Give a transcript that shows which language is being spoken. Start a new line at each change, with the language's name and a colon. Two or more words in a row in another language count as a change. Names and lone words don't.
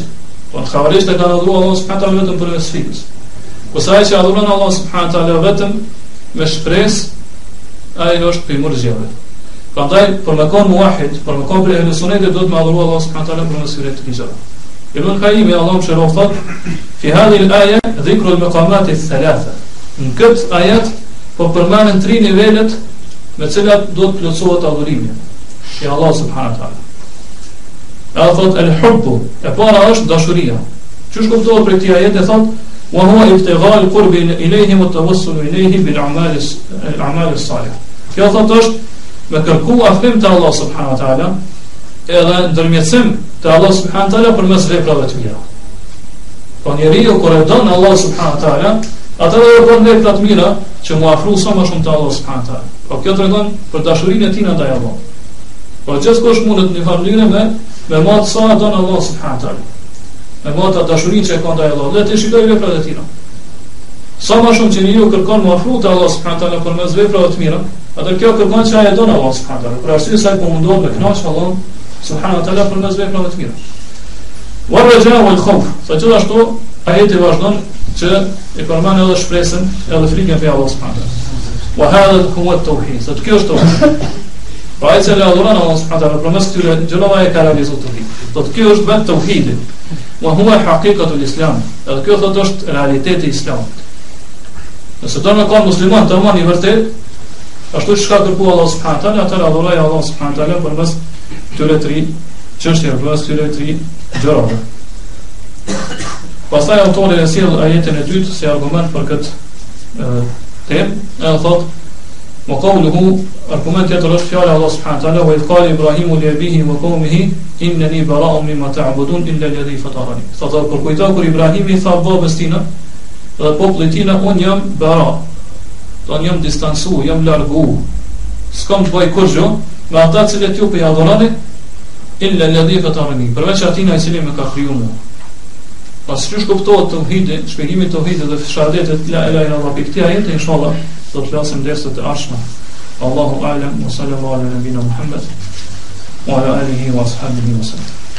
Albanian: Po khawarijt e kanë adhuruar
Arabic: الله سبحانه تعالى
Albanian: vetëm për frikës. Ose ai që adhuron
Arabic: الله سبحانه تعالى
Albanian: vetëm me shpresë, ai është prej murxhiave. Prandaj për me kon muwahhid, për me kon prej sunetit do të më adhuroj
Arabic: الله سبحانه تعالى
Albanian: për mësiret të ligjave. Ibn Qayyim Allah më shërof thot,
Arabic: في هذه الآية ذكر المقامات الثلاثة.
Albanian: Në këtë ajet po përmenden 3 nivelet me të cilat do të plotësohet adhurimi. i
Arabic: الله سبحانه وتعالى.
Albanian: Edhe thot el-hubbu, e para është dashuria. Çish kuptohet për këtë ajet e thot
Arabic: وهو ابتغاء القرب إليه والتوسل إليه بالأعمال الصالحة.
Albanian: Kjo thot është me kërku afrim te
Arabic: الله سبحانه وتعالى,
Albanian: edhe ndërmjetësim te
Arabic: الله سبحانه وتعالى
Albanian: përmes veprave të mira. Po njeriu kur e don
Arabic: الله سبحانه وتعالى,
Albanian: atëherë bën vepra të mira që mu afru sa më shumë te
Arabic: الله سبحانه وتعالى.
Albanian: Po kjo tregon për dashurinë e tij ndaj Allahut. Po gjithkusht mundet në mënyrë me mot sa don
Arabic: الله سبحانه وتعالى.
Albanian: Me mot atë dashurinë që ka ndaj Allahut, dhe të shikoj veprat e tij. Sa më shumë që njeriu kërkon mu afru te
Arabic: الله سبحانه وتعالى
Albanian: përmes veprave të mira, atë kjo kërkon që ai e don
Arabic: الله سبحانه وتعالى.
Albanian: Për arsye se ai po mundohet me kënaqsh
Arabic: الله سبحانه وتعالى
Albanian: përmes veprave të mira.
Arabic: والرجاء والخوف,
Albanian: sa gjithashtu ajeti vazhdon që e përmend edhe shpresën edhe frikën për
Arabic: الله سبحانه وتعالى. وهذا هو التوحيد.
Albanian: Sa kjo është tauhid. Pra ai që adhuron
Arabic: الله سبحانه وتعالى
Albanian: përmes këtyre gjërave e ka realizuar tauhid. Do të kjo është vetë tauhidi.
Arabic: وهو حقيقة الإسلام.
Albanian: Edhe kjo thotë është realiteti i islamit. Nëse do të qenë musliman të i vërtet, ashtu siç ka kërkuar
Arabic: الله سبحانه وتعالى,
Albanian: atë adhuroj
Arabic: الله سبحانه وتعالى
Albanian: përmes këtyre tre çështjeve, përmes këtyre tre gjërave. Pastaj autori e sjell ajetin e dytë si argument për këtë temë, edhe thotë
Arabic: وقوله,
Albanian: argument tjetër është fjala
Arabic: الله سبحانه وتعالى, وإذ قال إبراهيم لأبيه وقومه إنني براء مما تعبدون إلا الذي فطرني.
Albanian: Thotë kur kujton kur Ibrahimi tha babës tina dhe popullit tina, un jam bara, don jam distancu, jam largu, s'kam të bëj kurrë me ata të cilët ju po i adhuroni
Arabic: إلا الذي فطرني,
Albanian: përveç atina i cili më ka krijuar mua. Pas çu kuptohet tauhidi, shpjegimi i tauhidit dhe shahadetit
Arabic: لا إله إلا الله,
Albanian: për këtë ajet inshallah do të flasim dersat e ardhshme.
Arabic: الله أعلم وصلى الله على نبينا محمد وعلى آله وأصحابه وسلم.